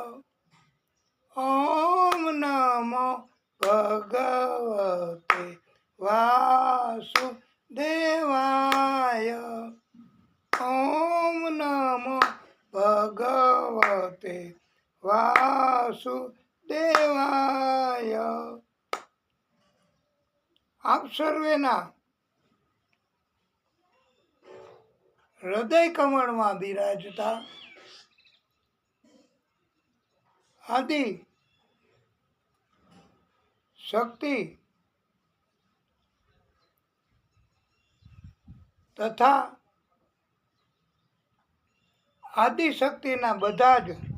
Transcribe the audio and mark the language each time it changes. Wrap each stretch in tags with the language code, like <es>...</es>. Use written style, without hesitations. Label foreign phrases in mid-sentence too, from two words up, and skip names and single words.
<sa>ओम नमो भगवते वासुदेवाय। ओम नमो भगवते वासुदेवाय।</sa> <gu>આપ સર્વેના હૃદય કમળમાં બિરાજતા આદિ શક્તિ તથા આદિશક્તિના બધા જ</gu>